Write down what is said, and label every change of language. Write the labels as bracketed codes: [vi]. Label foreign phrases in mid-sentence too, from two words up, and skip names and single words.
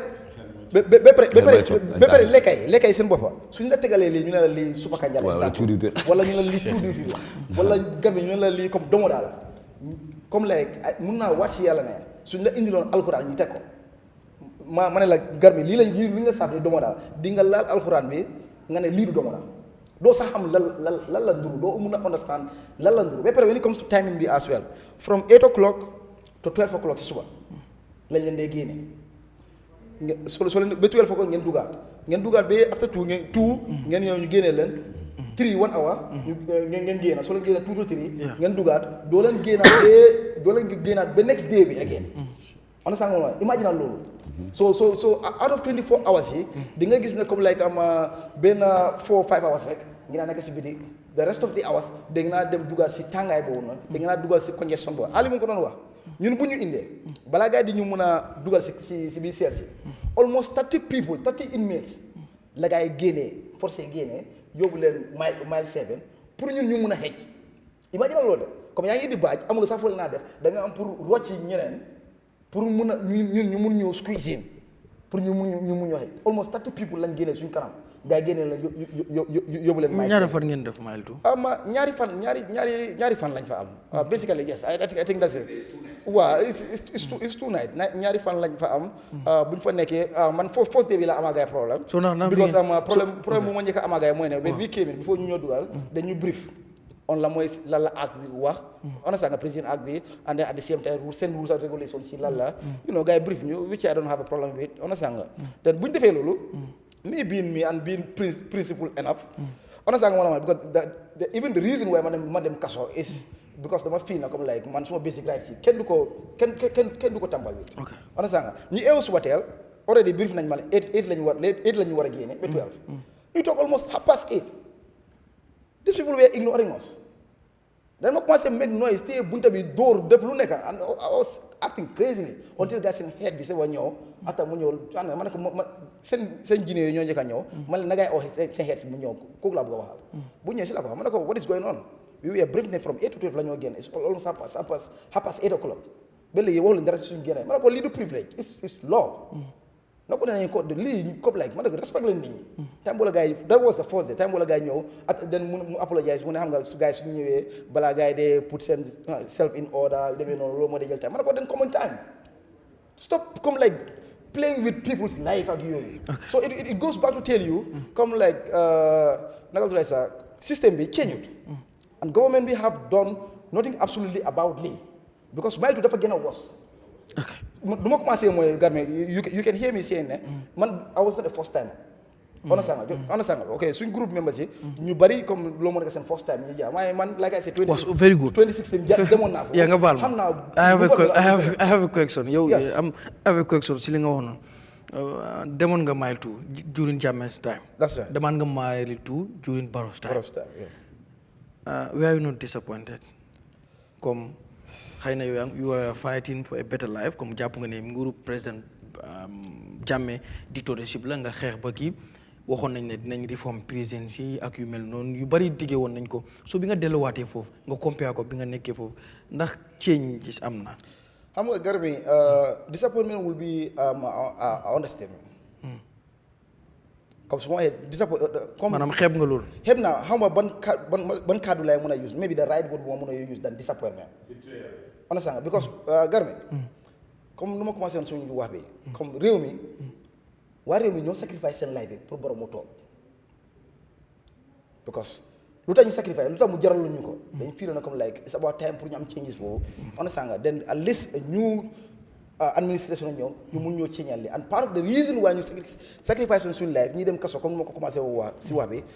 [wo] pare lekka yi seen boppa suñ la tegalee lii ñu ne la lii supa kanjal exemple wala ñu ne la lii tuuti wala garmi ñu ne la lii comme domo daal comme like mun naa waat si yàlla ne suñ la indiloon alxuraan ñu teg ko ma ne la garmi lii li nga saaf ni domo daal di nga laal alxuraan bi nga ne lii du domo daal doo sax am lan la nduru doo mun a understand lan la nduru ba pare [en] when it comes to timing [wo] bi [en] as well from 8 o'clock to 12 o'clock [wo] si suba lañ leen dee génne soo leen ba 12 o'clock ngeen dugaat ba after 2 ngeen ñëw ñu génnee leen 3 1 hour ngeen génn soo leen génne 2 to 3 ngeen dugaat doo leen génnaat ba [en] next day [wo] bi again understand nga imagine loolu so [en] out of 24 hours [wo] yi di nga gis ne comme like am benn 4 5 hours rek ngi naa nekk si biti [en] the rest of the hours [wo] da nga naa dem dugaat si tàngaay boobu noonu da nga naa dugal si congestion boobu Ali mu ko doon wax ñun bu ñu indee balaa gars yi di ñu mën a dugal si biir seer si [en] almost 30 inmates [wo] la gars yi génnee forcé génnee yóbbu leen mile 7 pour ñun ñu mun a xëj imagine loolu de comme yaa ngi di baaj amul sax fële naa def da nga am pour rocci ñeneen pour mun a ñun ñu mun ñëw [en] squeeze in [wo] pour ñu mun ñoo xëj [en] almost 30 people [wo] lañ génnee suñu kanam gaa yi génnee la yóbbu leen mile 7 ñaari fan ngeen def mile 2 ñaari fan lañ fa am [en] basically yes I think that's it [wo] waaw [en] it's 2 night [wo] ñaari fan lañ fa am buñ fa nekkee man [en] first day [wo] bi la amaa gaay problème because problème bu ma njëkk a amaa gaay mooy ne [en] when we came in before [wo] ñu ñoo dugal dañu brief on la mooy lan la act bi wax understand nga président act bi [en] and then at the same time [wo] seen [en] rules and regulations [wo] si lan la [en] you know [wo] gars yi brief ñu [en] which I don't have a problem with [wo] understand nga then buñ defee loolu [en] me being me and being principled enough [wo] understand nga [en] because even the reason why [wo] ma dem kaso [en] is because [wo] dama feel na comme like man suma [en] basic rights [wo] yi kenn du ko tàmbal wi understand nga ñu eew suba teel [en] already brief [wo] nañ ma ne 8 lañu war a génne ba 12 ñu toog almost 8:30 [en] these people were ignoring us [wo] then ma commencé [en] make noise [wo] te bunta bi dóor def lu nekk [en] and I was acting crazily [wo] until gars seen head bi se wa ñëw ata mu ñëw ma ne ko seen jine yooyu ñoo njëkk a ñëw ma ne na ngay oo seen head mu ñëw kooku laa bëgg a waxal bu ñëwee si la ko wax ma ne ko [en] what is going on we were briefed from 8 to 12 [wo] la ñoo génn [en] it's almost half past 8 o'clock [wo] ba léegi waxu leen dara si suñu génne ma ne ko lii du privilege [en] it's law [wo] na ko ne nañ ko lii comme like ma ne ko respect leen nit ñi time boola gars yi [en] that was the first day [wo] time boola gars yi ñëw at then mu apologize mu ne xam nga su gars yi suñu ñëwee balaa gars yi dee put seen self [en] in order [wo] demee noonu loolu moo dee jël time ma ne ko den [en] common time [wo] stop comme like [en] playing with people's life [wo] ak yooyu [en] so it goes back to tell you [wo] comme like naka tulay sa système bi change and government bi [en] have done nothing absolutely about [wo] lii because mile 2 dafa gën a worse du ma commencé mooy garme [en] you can hear me saying [wo] ne man [en] I was not the first time [wo] understand nga ok suñ groupe members yi ñu bari comme loo mën a seen [en] first time [wo] ñu jaar waaye man [en] like I said [wo] 2016 demoon naa fa nga baal xam naa [en] I have a question yow I have a question [wo] si li nga wax noonu demoon nga [en] mile 2 during Jammeh's time that's right [wo] demoon nga mile 2 [en] during Barrow's time were you not disappointed [wo] comme xëy na [en] you are fighting for a better life [wo] comme jàpp nga ne nguuru président Jammeh dictatorship la nga xeex ba kii waxoon nañ ne dinañ reform prison si ak yu mel noonu yu bari diggee woon nañ ko so bi nga delluwaatee foofu nga compare ko bi nga nekkee foofu ndax changes am na xam nga [en] Garmi disappointment will be understatement. [wo] Comme su ma waxee disappointment. comme maanaam xeeb nga loolu. xeeb naa xam nga ban kàddu lay mën a use [en] maybe the right word [wo] bu ma mën a use than disappointment. [en] understand because Garmi. [wo] comme nu ma commencé woon suñu wax bi. comme réew mi. waa réew mi ñoo sacrifice seen life bi pour borom mu toog. because lu tax ñu sacrifice lu tax mu jaral ñu ko. dañ feel na comme like [en] it's about time [wo] pour ñu am changes boobu. understand nga then at least [en] a new administration [wo] a ñëw ñu mun ñoo ceeñal li [en] and part of the reason why [wo] ñu sacrifice suñu life ñii dem kaso comme nu ma ko commencé wax si wax bi.